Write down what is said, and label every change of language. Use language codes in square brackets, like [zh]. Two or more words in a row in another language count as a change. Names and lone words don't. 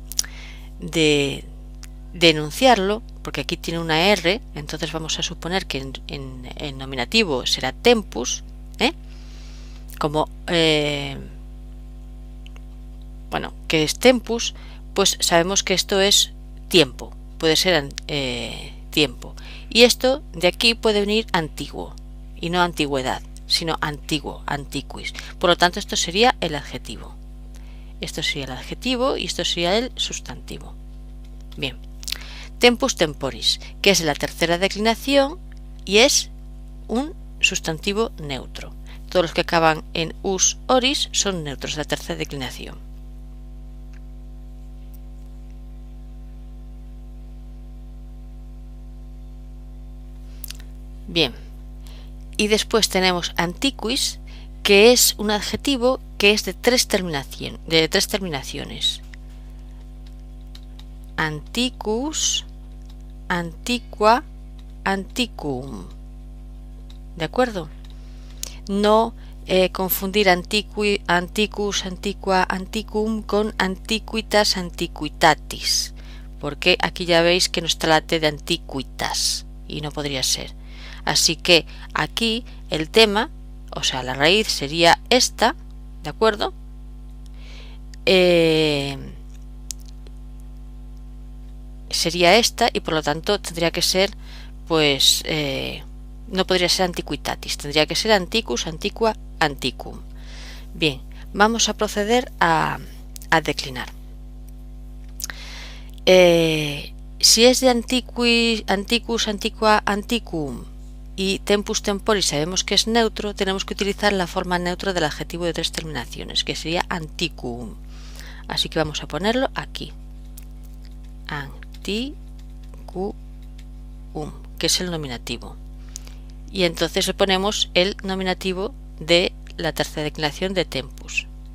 [es] enunciarlo, porque aquí tiene una R, entonces vamos a suponer que en nominativo será tempus, como bueno, que es tempus, pues sabemos que esto es tiempo, puede ser tiempo, y esto de aquí puede venir antiguo y no antigüedad, sino antiguo, antiquis. Por lo tanto, esto sería el adjetivo. Esto sería el adjetivo y esto sería el sustantivo. Bien. [la] Tempus temporis, [es] que es la tercera declinación y es un sustantivo neutro. Todos los que acaban en us, oris son neutros de la tercera declinación. Bien. Y después tenemos antiquis, que es un adjetivo que es de tres terminaciones. [la] Antiquus, antiqua, antiquum. [es] ¿De acuerdo? No confundir [la] anticus, antiqua, antiquum [es] con [la] antiquitas, antiquitatis, [es] porque aquí ya veis que no está la T de antiquitas y no podría ser. Así que aquí el tema, o sea, la raíz sería esta, ¿de acuerdo? Sería esta y por lo tanto tendría que ser, pues, no podría ser antiquitatis, tendría que ser [la] anticus, antiqua, antiquum. [es] Bien, vamos a proceder a declinar. Si es de [la] anticus, antiqua, antiquum [es] y [la] tempus temporis [es] sabemos que es neutro, tenemos que utilizar la forma neutra del adjetivo de tres terminaciones, que sería antiquum. Así que vamos a ponerlo aquí. Antiquum, que es el nominativo. Y entonces le ponemos el nominativo de la tercera declinación de tempus.